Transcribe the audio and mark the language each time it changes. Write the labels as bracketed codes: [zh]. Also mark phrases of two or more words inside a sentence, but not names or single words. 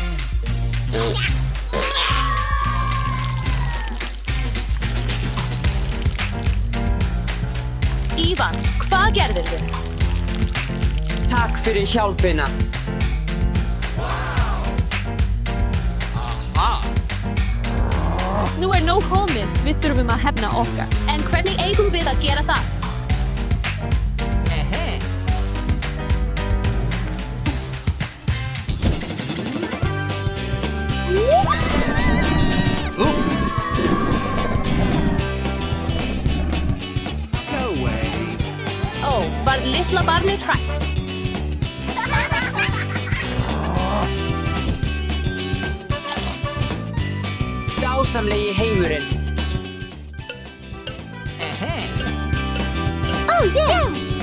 [is] Ívan, hvað gerðirðu? Takk fyrir hjálpina. Nú er nóg komið, við þurfum að hefna okkar. En hvernig eigum við að gera það? Oops. [en] No way. [is] Var litla barnið hrætt? Dásamlegi heimurinn. [en] Oh, yes!